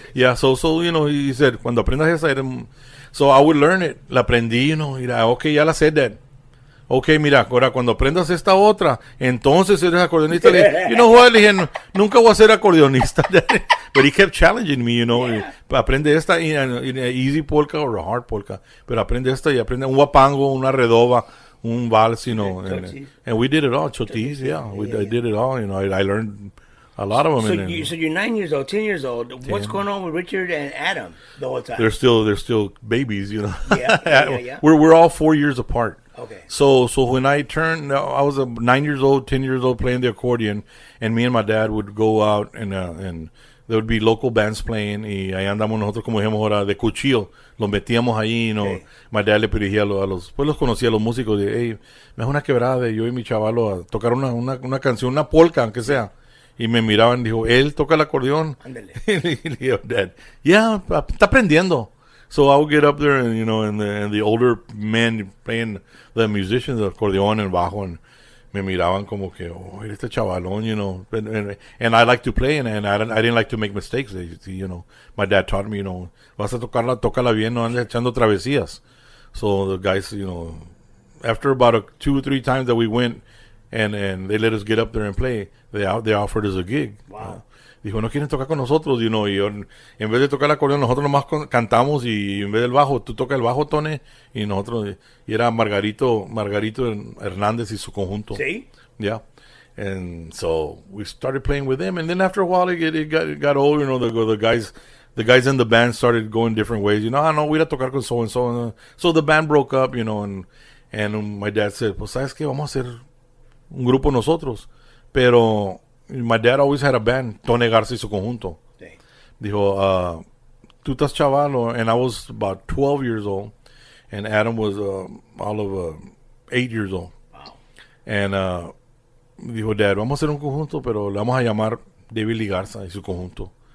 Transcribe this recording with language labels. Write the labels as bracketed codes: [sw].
[en] Yeah, so he said, [es] cuando aprendas esa, [en] so I would learn it. [es] La aprendí, mira, okay, ya la sé, Dad. Okay, mira, ahora cuando aprendas esta otra, entonces eres acordeonista. Le dije, nunca voy a ser acordeonista. [en] But he kept challenging me, [es] Aprende esta [en] in a easy polka or a hard polka. [es] Pero aprende esta y aprende un guapango, una redoba, un vals, [en] and we did it all. Chotis, I did it all. I learned A lot of them. So you're 9 years old, 10 years old. What's going on with Richard and Adam the whole time? They're still babies, you know. Yeah. We're all 4 years apart. Okay. So when I turned, I was 9 years old, 10 years old, playing the accordion, and me and my dad would go out and there would be local bands playing, [es] y ahí andamos nosotros, como dijimos ahora, de cuchillo, los metíamos ahí, [en] you know. Okay. [es] My dad le dirigía pues los conocía a los músicos, de, hey, me das una quebrada de yo y mi chavalo a tocar una canción, una polka, aunque sea. Y me miraban y dijo, él toca el acordeón. Ándale. Y le digo, Dad, yeah, está aprendiendo. [en] So I would get up there and, you know, and the older men playing, the musicians, the acordeón and bajo, and [es] me miraban como que, [en] oh, [es] este chavalón, [en] you know. And I like to play, and I didn't like to make mistakes. You know, my dad taught me, you know, [es] vas a tócala bien, no andes echando travesías. [en] So the guys, you know, after about 2 or 3 times that we went, and they let us get up there and play, they offered us a gig. Wow. Dijo, no quieren tocar con nosotros, you know, y yo, en vez de tocar el acordeón, nosotros nomás cantamos, y en vez del bajo, tú tocas el bajo, Tone, y nosotros, y era Margarito Hernández y su conjunto. [es] Sí. [en] Yeah. And so we started playing with them, and then after a while it got old, you know, the guys in the band started going different ways, you know, [es] no, voy a tocar con [en] so and so. So the band broke up, you know, and my dad said, [es] pues, ¿sabes qué? Vamos a hacer un grupo nosotros. [en] Pero my dad always had a band, Tone Garza y su conjunto. [es] Sí. [en] Dijo, [es] tú estás chavalo, [en] and I was about 12 years old, and Adam was all of 8 years old. Wow. [es] And dijo, Dad, vamos a hacer un conjunto, pero le vamos a llamar David Lee Garza y su conjunto.